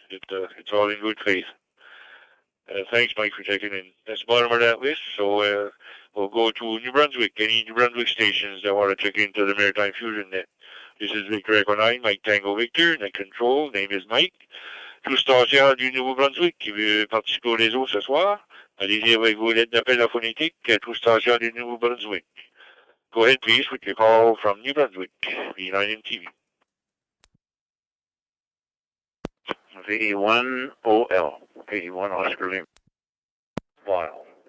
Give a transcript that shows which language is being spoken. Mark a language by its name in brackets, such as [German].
[English] It's all in good faith. Thanks, Mike, for checking in. That's the bottom of that list. So we'll go to New Brunswick. Any New Brunswick stations that want to check into the Maritime Fusion net. This is Victor Echo 9, Mike Tango Victor. Net control, name is Mike. [French] Tout station du Nouveau-Brunswick qui veut participer au réseau ce soir. Allez-y avec vos lettres d'appel à phonétique, tout station du Nouveau-Brunswick. [English] Go ahead, please, with your call from New Brunswick, V9 MTV. VE1 OL, VE1 Oscar Lima. While.